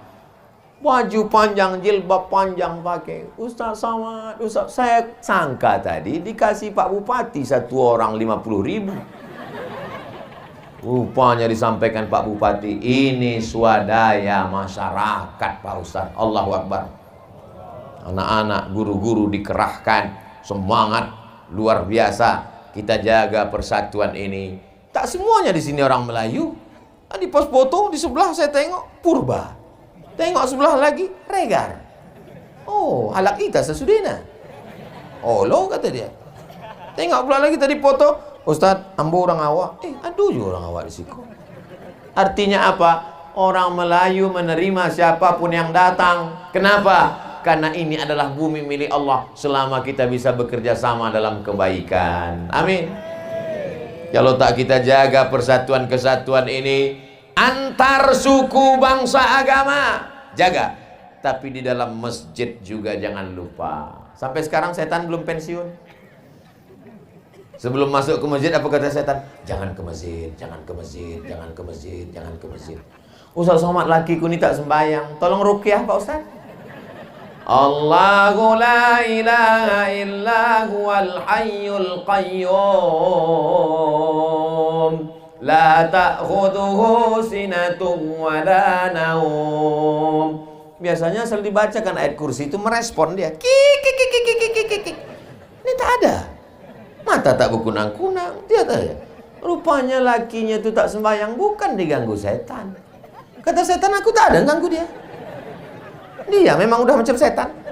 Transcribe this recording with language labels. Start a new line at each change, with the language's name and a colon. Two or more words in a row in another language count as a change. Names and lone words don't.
Indonesian: Baju panjang, jilbab panjang pakai. Ustaz Samad, Ustaz, saya sangka tadi dikasih Pak Bupati 1 orang 50.000. Rupanya disampaikan Pak Bupati, ini swadaya masyarakat Pak Ustaz.
Arabic: الله أكبر.
Indonesian: Anak-anak, guru-guru dikerahkan, semangat luar biasa. Kita jaga persatuan ini. Tak semuanya di sini orang Melayu. Di pos foto di sebelah saya tengok purba. Tengok sebelah lagi regar. Oh,
Batak Toba: halak kita sesudina.
Indonesian: Oh, lo kata dia. Tengok pula lagi tadi foto, Ustaz,
Minangkabau: ambo orang awak.
Indonesian: Aduh juga
Minangkabau: orang awak
Indonesian: di situ. Artinya apa? Orang Melayu menerima siapapun yang datang. Kenapa? Karena ini adalah bumi milik Allah. Selama kita bisa bekerja sama dalam kebaikan. Amin. Kalau tak kita jaga persatuan kesatuan ini antar suku, bangsa, agama, jaga. Tapi di dalam masjid juga jangan lupa. Sampai sekarang setan belum pensiun. Sebelum masuk ke masjid apa kata setan? Jangan ke masjid, jangan ke masjid, jangan ke masjid, jangan ke masjid. Ustaz Somad lakiku ini tak sembahyang, tolong ruqyah Pak Ustaz.
Arabic: الله لا إله إلا هو الحي القيوم لا تأخذه سنة ولا نوم.
Indonesian: Biasanya selalu dibacakan ayat kursi itu merespon dia. Kik. Ini tak ada. Mata tak berkunang-kunang. Dia tak ada. Rupanya lakinya itu tak sembahyang bukan diganggu setan. Kata setan, aku tak ada ganggu dia. Dia memang udah macam setan.